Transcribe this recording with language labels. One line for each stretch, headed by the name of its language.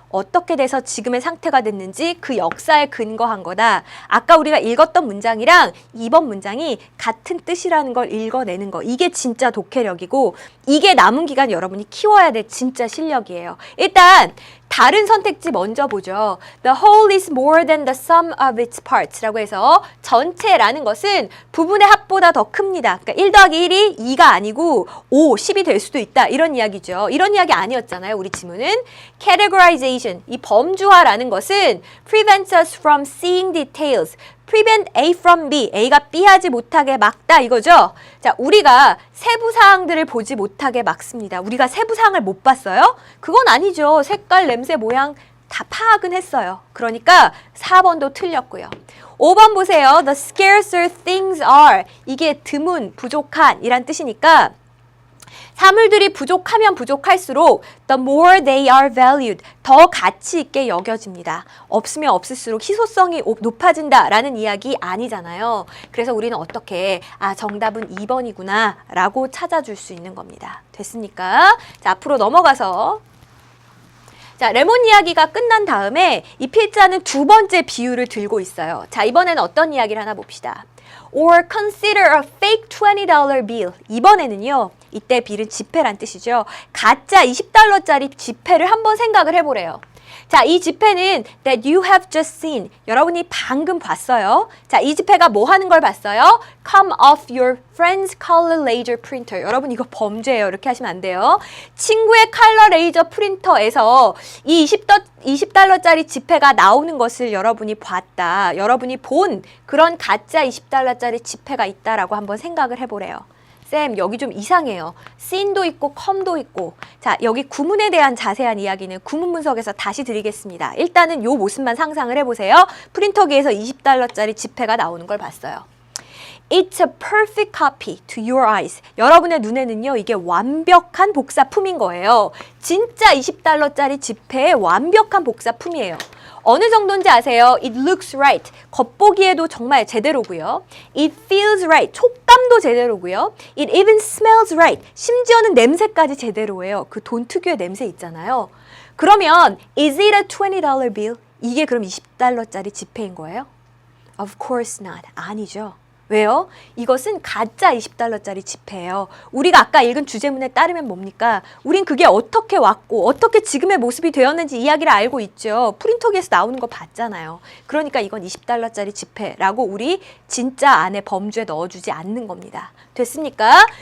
Korean: 어떻게 돼서 지금의 상태가 됐는지 그 역사에 근거한 거다. 아까 우리가 읽었던 문장이랑 2번 문장이 같은 뜻이라는 걸 읽어내는 거. 이게 진짜 독해력이고 이게 남은 기간 여러분이 키워야 될 진짜 실력이에요. 일단 다른 선택지 먼저 보죠.
English: The whole is more than the sum of its parts
Korean: 라고 해서 전체라는 것은 부분의 합보다 더 큽니다. 그러니까 1 더하기 1이 2가 아니고 5, 10이 될 수도 있다. 이런 이야기죠. 이런 이야기 아니었잖아요. 우리 지문은.
English: Categorization,
Korean: 이 범주화라는 것은
English: prevents us from seeing details. prevent A from B,
Korean: A가 B 하지 못하게 막다 이거죠. 자, 우리가 세부 사항들을 보지 못하게 막습니다. 우리가 세부 사항을 못 봤어요? 그건 아니죠. 색깔, 냄새, 모양 다 파악은 했어요. 그러니까 4번도 틀렸고요. 5번 보세요.
English: The scarcer things are.
Korean: 이게 드문, 부족한 이란 뜻이니까 사물들이 부족하면 부족할수록
English: the more they are valued,
Korean: 더 가치 있게 여겨집니다. 없으면 없을수록 희소성이 높아진다라는 이야기 아니잖아요. 그래서 우리는 어떻게 정답은 2번이구나 라고 찾아줄 수 있는 겁니다. 됐습니까? 자, 앞으로 넘어가서 자, 레몬 이야기가 끝난 다음에 이 필자는 두 번째 비유를 들고 있어요. 자, 이번에는 어떤 이야기를 하나 봅시다.
English: Or consider a fake $20 bill.
Korean: 이번에는요. 이때 빌은 지폐란 뜻이죠. 가짜 $20짜리 지폐를 한번 생각을 해보래요. 자, 이 지폐는
English: that you have just seen.
Korean: 여러분이 방금 봤어요. 자, 이 지폐가 뭐 하는 걸 봤어요?
English: Come off your friend's color laser printer.
Korean: 여러분 이거 범죄예요. 이렇게 하시면 안 돼요. 친구의 컬러 레이저 프린터에서 이 20달러짜리 지폐가 나오는 것을 여러분이 봤다. 여러분이 본 그런 가짜 20달러짜리 지폐가 있다라고 한번 생각을 해보래요. 쌤, 여기 좀 이상해요. 씬도 있고 컴도 있고. 자, 여기 구문에 대한 자세한 이야기는 구문 분석에서 다시 드리겠습니다. 일단은 요 모습만 상상을 해보세요. 프린터기에서 20달러짜리 지폐가 나오는 걸 봤어요.
English: It's a perfect copy to your eyes.
Korean: 여러분의 눈에는요, 이게 완벽한 복사품인 거예요. 진짜 20달러짜리 지폐의 완벽한 복사품이에요. 어느 정도인지 아세요?
English: It looks right.
Korean: 겉보기에도 정말 제대로고요.
English: It feels right.
Korean: 촉감도 제대로고요.
English: It even smells right.
Korean: 심지어는 냄새까지 제대로예요. 그 돈 특유의 냄새 있잖아요. 그러면
English: is it a $20 bill?
Korean: 이게 그럼 20달러짜리 지폐인 거예요?
English: Of course not.
Korean: 아니죠. 왜요? 이것은 가짜 20달러짜리 지폐예요. 우리가 아까 읽은 주제문에 따르면 뭡니까? 우린 그게 어떻게 왔고 어떻게 지금의 모습이 되었는지 이야기를 알고 있죠. 프린터기에서 나오는 거 봤잖아요. 그러니까 이건 20달러짜리 지폐라고 우리 진짜 안에 범주에 넣어주지 않는 겁니다. 됐습니까?